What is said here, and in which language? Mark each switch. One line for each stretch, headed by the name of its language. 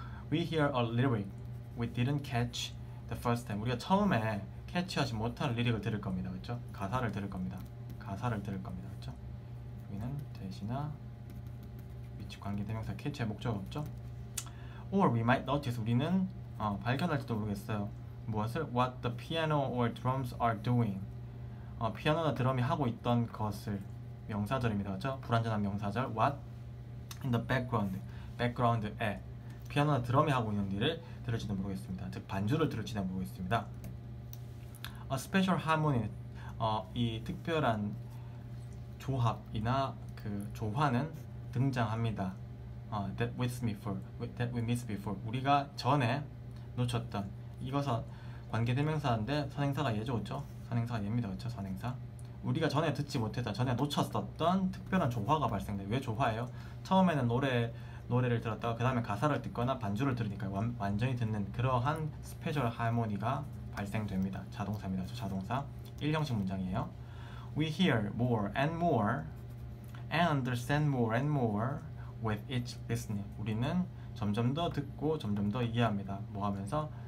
English: We hear a lyric we didn't catch the first time.
Korean: 우리가 처음에 캐치하지 못한 리릭을 들을 겁니다. 그렇죠? 가사를 들을 겁니다. 그렇죠? 여기는 대시나 위치 관계대명사 캐치의 목적 없죠?
English: Or we might notice.
Korean: 우리는 발견할지도 모르겠어요. 무엇을?
English: What the piano or drums are doing.
Korean: 피아노나 드럼이 하고 있던 것을 명사절입니다. 그렇죠? 불완전한 명사절. What?
English: In the background
Korean: 에 피아노나 드럼이 하고 있는 일을 들을지도 모르겠습니다. 즉 반주를 들을지도 모르겠습니다.
English: A special harmony.
Korean: 이 특별한 조합이나 그 조화는 등장합니다.
English: That we missed before.
Korean: 우리가 전에 놓쳤던 이것은 관계대명사인데 선행사가 얘죠, 그렇죠? 선행사가 얘입니다, 그렇죠? 선행사. 우리가 전에 듣지 못했던, 전에 놓쳤었던 특별한 조화가 발생돼요. 왜 조화예요? 처음에는 노래를 들었다가 그 다음에 가사를 듣거나 반주를 들으니까 완전히 듣는 그러한 스페셜 하모니가 발생됩니다. 자동사입니다, 그렇죠? 자동사. 1형식 문장이에요.
English: We hear more and more and understand more and more with each listening.
Korean: 우리는 점점 더 듣고 점점 더 이해합니다. 뭐 하면서?